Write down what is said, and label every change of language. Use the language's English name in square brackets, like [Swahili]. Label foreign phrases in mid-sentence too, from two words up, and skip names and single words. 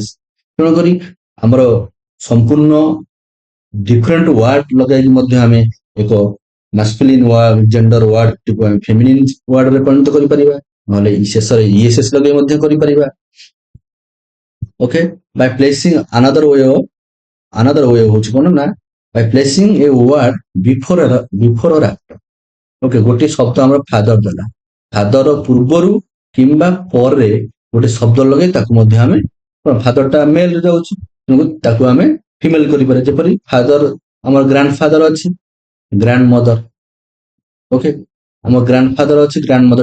[Odia] ତେଣୁକରି ଆମର ସମ୍ପୂର୍ଣ୍ଣ [English] different word [Odia] ଲଗାଇକି ମଧ୍ୟ ଆମେ ଏକ [English] masculine gender [Odia] ୱାର୍ଡଟିକୁ ଆମେ ଫେମିନିନ ୱାର୍ଡରେ ପରିଣତ କରିପାରିବା, ନହେଲେ ଶେଷରେ ଇଏସଏସ୍ ଲଗେଇ ମଧ୍ୟ କରିପାରିବା। [English] okay, by placing another way [Odia] ହଉଛି କଣ ନା [English] by placing a word before or after. [Odia] ଓକେ, ଗୋଟେ ଶବ୍ଦ ଆମର ଫାଦର ଦେଲା, ଫାଦର ପୂର୍ବରୁ କିମ୍ବା ପରେ ଗୋଟେ ଶବ୍ଦ ଲଗେଇ ତାକୁ ମଧ୍ୟ ଆମେ ଫାଦରଟା ମେଲ ଯାଉଛି, ତାକୁ ଆମେ ଫିମେଲ କରିପାରିବା। ଯେପରି ଫାଦର ଆମର [English] grand father [Odia] ଅଛି, [English] grand mother. [Odia] ଓକେ, ଆମ [English] grand father [Odia] ଅଛି, [English] grand mother.